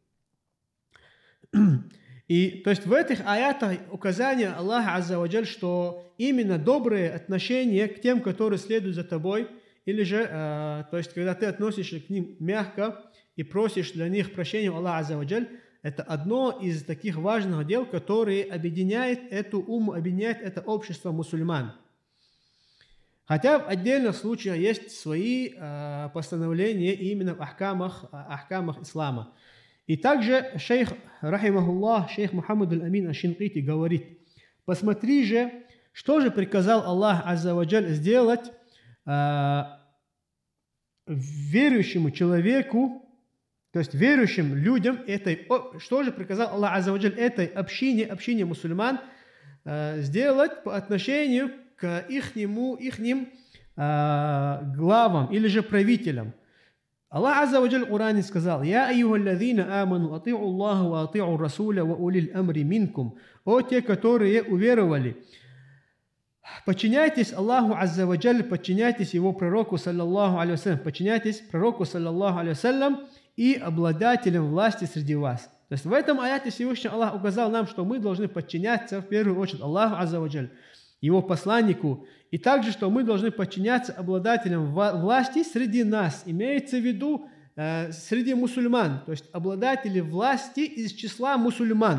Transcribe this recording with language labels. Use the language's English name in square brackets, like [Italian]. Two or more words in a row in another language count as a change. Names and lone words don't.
[Russian] И то есть в этих аятах указание Аллаха [Arabic] عز وجل, [Russian] что именно добрые отношения к тем, которые следуют за тобой, или же, то есть, когда ты относишься к ним мягко и просишь для них прощения у Аллаха [Arabic] عز وجل, [Russian] это одно из таких важных дел, которые объединяет эту умму, объединяет это общество мусульман. Хотя в отдельных случаях есть свои постановления именно в ахкамах ислама. И также шейх, рахимахуллах, шейх Мухаммад аль-Амин аш-Шинкити говорит: посмотри же, что же приказал Аллах [Arabic] عز وجل [Russian] сделать верующему человеку, то есть верующим людям, что же приказал Аллах [Arabic] عز وجل [Russian] этой общине мусульман сделать по отношению к ихним главам или же правителям. [Arabic] Аллах عز وجل [Russian] в Коране сказал: [Arabic] «يا أيها الذين آمنوا أطيعوا الله وأطيعوا الرسول وأولي الأمر منكم». [Russian] О те, которые уверовали, подчиняйтесь Аллаху [Arabic] عز وجل, [Russian] подчиняйтесь его пророку, [Arabic] صلى الله عليه وسلم, [Russian] подчиняйтесь пророку, [Arabic] صلى الله عليه وسلم, [Russian] и обладателям власти среди вас. То есть в этом аяте Всевышний Аллах указал нам, что мы должны подчиняться в первую очередь Аллаху [Arabic] عز وجل, [Russian] его посланнику, и также, что мы должны подчиняться обладателям власти среди нас, имеется в виду среди мусульман, то есть обладатели власти из числа мусульман.